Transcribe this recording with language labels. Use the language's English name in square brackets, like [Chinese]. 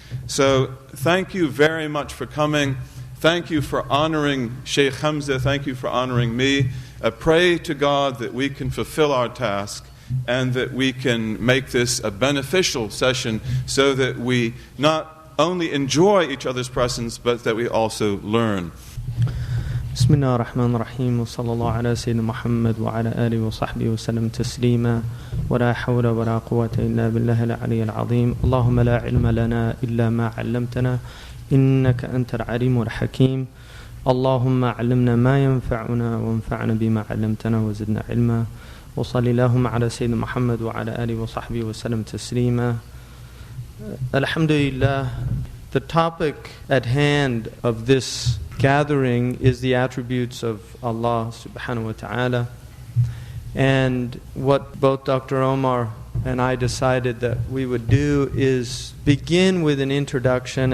[English] So thank you very much for coming. Thank you for honoring Sheikh Hamza. Thank you for honoring me. I pray to God that we can fulfill our task and that we can make this a beneficial session so that we not only enjoy each other's presence, but that we also learn. [Arabic] بسم الله الرحمن الرحيم وصلى الله على سيدنا محمد وعلى آله وصحبه وسلم تسليما ولا حول ولا قوة إلا بالله العلي العظيم. اللهم لا علم لنا إلا ما علمتنا إنك أنت العليم الحكيم. اللهم علمنا ما ينفعنا وانفعنا بما علمتنا وزدنا علما. وصلى اللهم على سيدنا محمد وعلى آله وصحبه وسلم تسليما. [English] Alhamdulilah. The topic at hand of this gathering is the attributes of Allah subhanahu wa ta'ala. And what both Dr. Omar and I decided that we would do is begin with an introduction.